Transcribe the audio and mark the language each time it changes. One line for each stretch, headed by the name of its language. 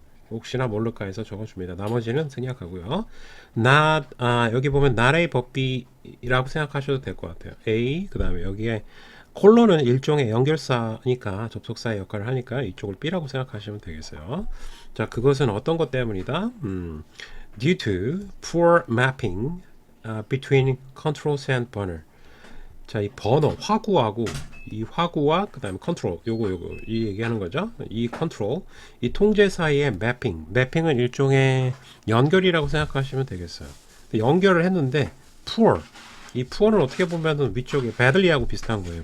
Korean: 혹시나 모를까 해서 적어줍니다. 나머지는 생략하고요. not, 여기 보면 not의 법비라고 생각하셔도 될 것 같아요. A, 그 다음에 여기에 콜론은 일종의 연결사니까, 접속사의 역할을 하니까 이쪽을 B라고 생각하시면 되겠어요. 자, 그것은 어떤 것 때문이다?
English: Due to poor mapping between controls and burner.
Korean: 자, 이 버너, 화구와 그 다음에 컨트롤, 이 얘기하는 거죠. 이 컨트롤, 이 통제 사이의 매핑은 일종의 연결이라고 생각하시면 되겠어요. 연결을 했는데 poor, 이 poor는 어떻게 보면은 위쪽에 badly하고 비슷한 거예요.